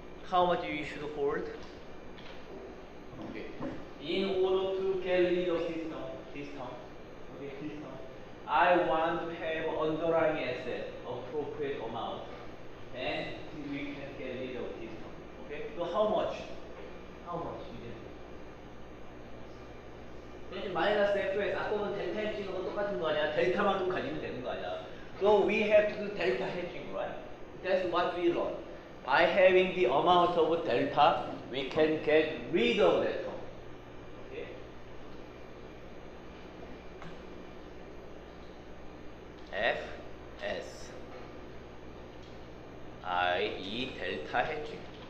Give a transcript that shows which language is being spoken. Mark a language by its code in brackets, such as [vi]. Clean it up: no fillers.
[en] How much you should hold? Okay. In order to get rid of this term, okay, this term, I want to have underlying asset appropriate amount, then we can get rid of this term. Okay. So how much? How much? [ko] 이제 마이너스 fx 아까는 델타 해칭하고 똑같은 거 아니야? 델타만큼 가지면 되는 거 아니야? [en] So we have to do delta hedging, right? That's what we learn. By having the amount of delta, we can get rid of that term. Okay? F S i.e. delta hedging.